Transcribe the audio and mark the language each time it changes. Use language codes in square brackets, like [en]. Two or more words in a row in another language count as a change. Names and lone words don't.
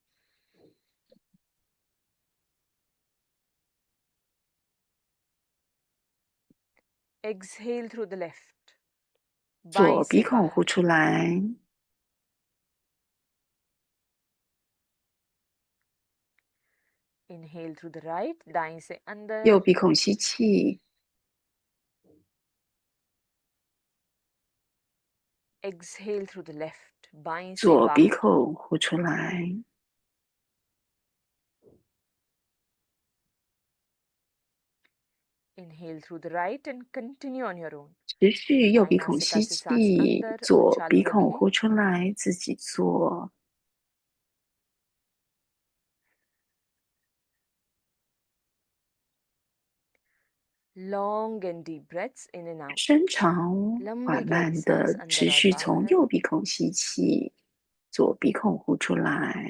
[en] Exhale through the left. [zh] 左 [hi] बाईं [zh] 鼻 [hi] से [zh] 孔呼 [hi] बाहर. [zh] 出来。 [en] Inhale through the right. [hi] दाईं से [zh] 右 [hi] अंदर. [zh] 鼻孔吸气， [en] Exhale through the left. [hi] बाईं से [zh] 左鼻 [hi] बाहर. [zh] 孔呼出来。 [en] Inhale through the right and continue on your own. [zh] 持续右 [hi] दाईं [zh] 鼻孔 [hi] नासिका [zh] 吸 [hi] से सांस [zh] 气， [hi] अंदर और [zh] 左 [hi] चालू [zh] 鼻孔 [hi] रखें. [zh] 呼出来，自己做。 [en] Long and deep breaths in and out. [zh] 深长 [hi] लंबी [zh] 缓 [hi] गहरी [zh] 慢 [hi] सांस [zh] 的 [hi] अंदर [zh] 持 [hi] और [zh] 续从 [hi] बाहर. [zh] 右鼻孔吸气，左鼻孔呼出来。